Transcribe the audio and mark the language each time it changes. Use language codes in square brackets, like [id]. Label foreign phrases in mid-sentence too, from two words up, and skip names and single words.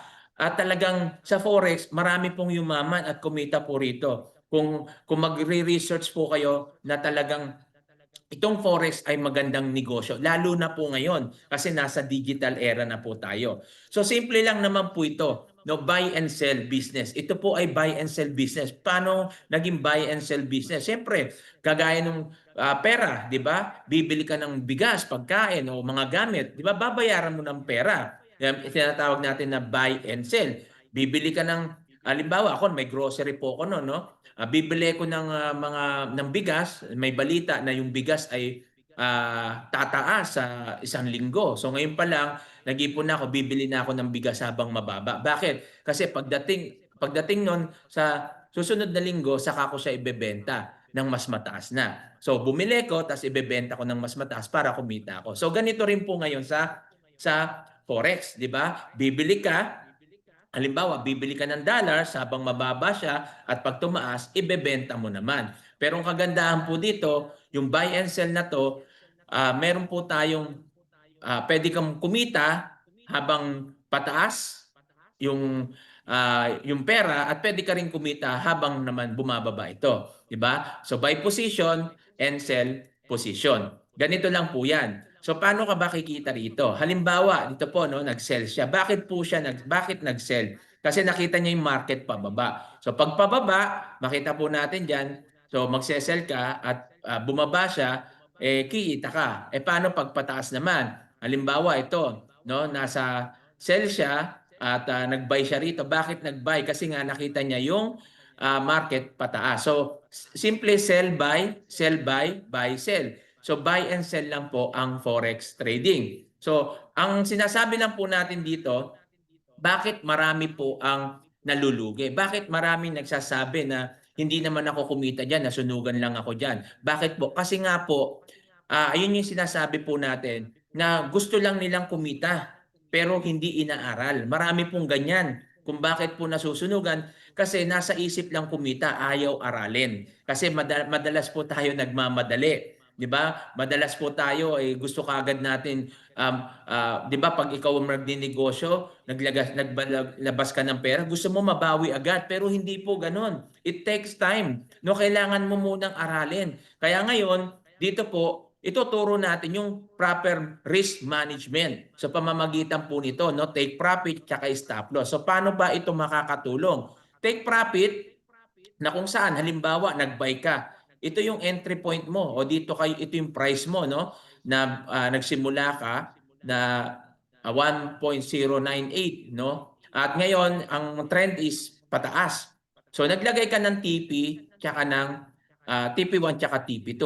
[tl] At talagang sa Forex, marami pong yumaman at kumita po rito. Kung magre-research po kayo na talagang itong Forex ay magandang negosyo, lalo na po ngayon kasi nasa [en] digital era [tl] na po tayo. So simple lang naman po ito, no, [en] buy and sell business. [tl] Ito po ay [en] buy and sell business. [tl] Paano naging [en] buy and sell business? [tl] Siyempre, kagaya ng pera, 'di ba? Bibili ka ng bigas, pagkain o mga gamit, 'di ba? Babayaran mo ng pera. Yan tinatawag natin na [en] buy and sell. [tl] Bibili ka ng halimbawa ako may grocery po ako no. Bibili ko ng mga ng bigas, may balita na yung bigas ay tataas sa 1 linggo. So ngayon pa lang, nag-ipon na ako, bibili na ako ng bigas habang mababa. Bakit? Kasi pagdating nun sa susunod na linggo, saka ko siya ibebenta ng mas mataas na. So bumili ko, tapos ibebenta ko ng mas mataas para kumita ako. So ganito rin po ngayon sa Forex, di ba? Bibili ka, halimbawa, bibili ka ng dollars habang mababa siya at pag tumaas, ibebenta mo naman. Pero ang kagandahan po dito, yung [en] buy and sell [tl] na to, meron po tayong pwede kang kumita habang pataas yung pera at pwede ka rin kumita habang naman bumababa ito, 'di ba? [en] So buy position and sell position. [tl] Ganito lang po 'yan. So paano ka ba kikita rito? Halimbawa, dito po no, nag-sell siya. Bakit nag-sell? Kasi nakita niya yung market pababa. So pag pababa, makita po natin diyan, so magse-sell ka at bumaba siya, kikita ka. Paano pag pataas naman? Halimbawa ito, no, nasa sell siya at nag-buy siya rito. Bakit nag-buy? Kasi nga nakita niya yung market pataas. [en] So simple sell buy, sell. [tl] So [en] buy and sell [tl] lang po ang [en] forex trading. [tl] So ang sinasabi lang po natin dito, bakit marami po ang nalulugi? Bakit maraming nagsasabi na hindi naman ako kumita diyan, nasunugan lang ako diyan? Bakit po? Kasi nga po, ayun yung sinasabi po natin na gusto lang nilang kumita pero hindi inaaral. Marami pong ganyan. Kung bakit po nasusunugan, kasi nasa isip lang kumita, ayaw aralin. Kasi madalas po tayo nagmamadali. 'Di ba? Madalas po tayo gusto kaagad natin 'di ba pag ikaw ang magninegosyo, naglabas ka ng pera, gusto mo mabawi agad pero hindi po ganoon. [en] It takes time. [tl] No, kailangan mo munang aralin. Kaya ngayon, dito po ituturo natin yung [en] proper risk management [tl] sa pamamagitan po nito, no? [en] Take profit at stop loss. [tl] So paano ba ito makakatulong? [en] Take profit [tl] na kung saan halimbawa nag-buy ka. Ito yung [en] entry point [tl] mo o ito yung price mo no na nagsimula ka na 1.098 no. At ngayon ang [en] trend is [tl] pataas. So naglagay ka ng TP tsaka ng TP1 tsaka TP2.